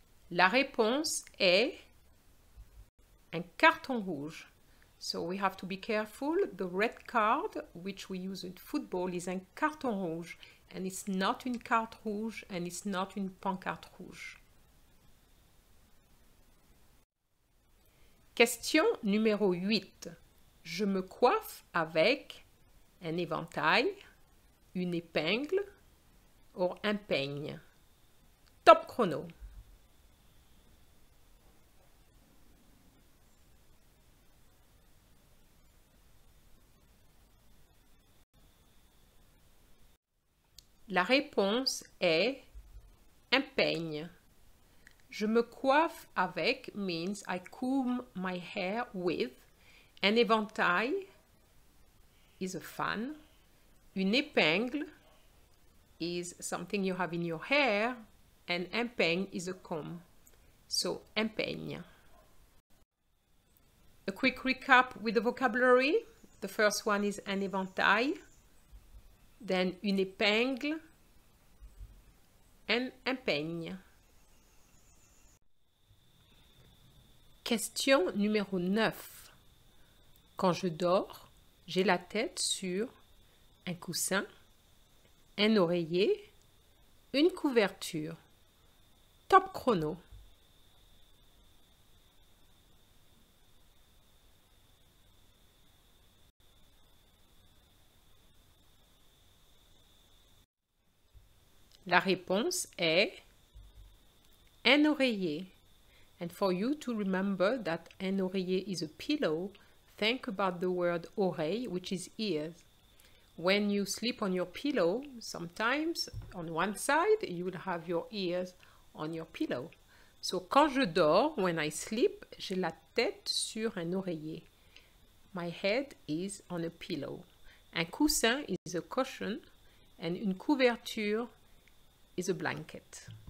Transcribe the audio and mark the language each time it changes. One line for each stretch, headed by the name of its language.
French: La réponse est un carton rouge.
English: So we have to be careful. The red card, which we use in football, is
French: un carton rouge.
English: And it's not
French: une carte rouge,
English: and it's not
French: une pancarte rouge. Question numéro 8. Je me coiffe avec un éventail, une épingle ou un peigne. Top chrono. La réponse est un peigne. Je me coiffe avec
English: means I comb my hair with.
French: Un éventail
English: is a fan.
French: Une épingle
English: is something you have in your hair. And
French: un peigne
English: is a comb. So, un peigne. A quick recap with the vocabulary. The first one is
French: un éventail.
English: Then
French: une épingle
English: and
French: un peigne. Question numéro 9. Quand je dors, j'ai la tête sur un coussin, un oreiller, une couverture. Top chrono. La réponse est un oreiller.
English: And for you to remember that
French: un oreiller
English: is a pillow, think about the word oreille, which is ears. When you sleep on your pillow, sometimes on one side, you will have your ears on your pillow.
French: So, quand je dors,
English: when I sleep,
French: j'ai la tête sur un oreiller.
English: My head is on a pillow.
French: Un coussin
English: is a cushion, and
French: une couverture
English: is a blanket.